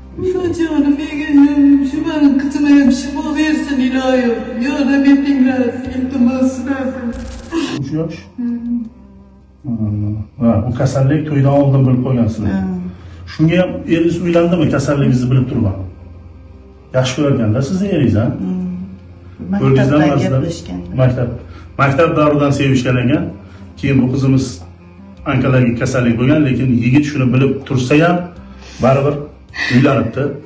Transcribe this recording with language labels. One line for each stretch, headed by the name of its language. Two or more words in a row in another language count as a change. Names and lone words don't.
Turkish: Çocuğum benim, şu benim kızıma hem şifa versin ilahim. Ya Rabbi dinlersin, iltimas lazım.
Uzbek: Uch yosh? Ha, bu kasallik to'ydan oldin bilib qo'ygansizlar. Shunga ham eringiz uylandimi, kasalligingizni bilib turib? Yaxshi ko'rganda sizni eringiz, ha? Maktabda gaplashgan. Maktab davridan sevishgan ekan. Keyin bu qizimiz onkologik kasallik bo'lgan, lekin yigit shuni bilib tursa ham baribir uylanibdi.